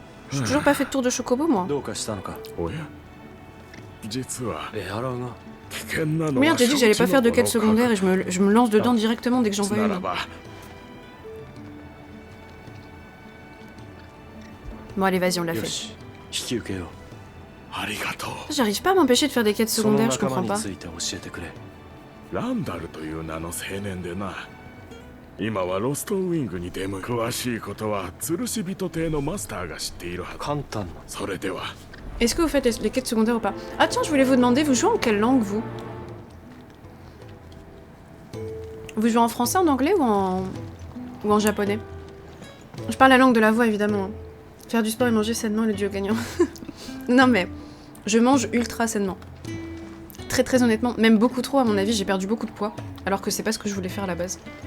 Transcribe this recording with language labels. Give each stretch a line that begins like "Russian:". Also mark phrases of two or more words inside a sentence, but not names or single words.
French: J'ai toujours pas fait de tour de chocobo, moi. Merde, j'ai dit que j'allais pas faire de quête secondaire et je me lance dedans directement dès que j'en vois une. Bon, allez, vas-y, on l'a fait. J'arrive pas à m'empêcher de faire des quêtes secondaires, je comprends pas.
Japanese: ランダルという名の青年でな。今はロストウィングに出向く。詳しいことは吊るし人邸のマスターが知っているはず。簡単な。それでは。
French: Est-ce que vous faites les quêtes secondaires ou pas? Ah tiens, je voulais vous demander, vous jouez en quelle langue, vous? Vous jouez en français, en anglais ou en japonais? Je parle la langue de la voix, évidemment. Faire du sport et manger sainement est le duo gagnant. Non mais, je mange ultra sainement. Très honnêtement, même beaucoup trop à mon avis, j'ai perdu beaucoup de poids, alors que c'est pas ce que je voulais faire à la base.